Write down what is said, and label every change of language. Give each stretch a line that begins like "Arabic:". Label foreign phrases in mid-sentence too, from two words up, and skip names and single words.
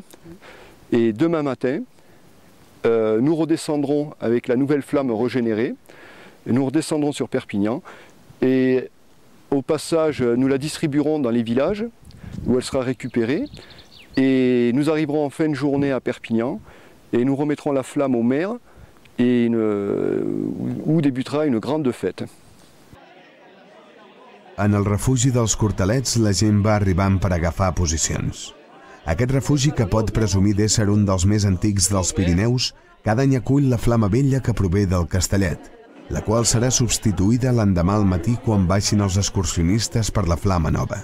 French: Et demain matin, nous redescendrons avec la nouvelle flamme régénérée, et nous redescendrons sur Perpignan et au passage, nous la distribuerons dans les villages où elle sera récupérée et nous arriverons en fin de journée à Perpignan et nous remettrons la flamme au maire et où débutera une grande fête.
Catalan: En el refugi dels Cortalets la gent va arribant per agafar posicions. Aquest refugi, que pot presumir d'ésser un dels més antics dels Pirineus, cada any acull la flama vella que prové del Castellet, la qual serà substituïda l'endemà al matí quan baixin els excursionistes per la flama nova.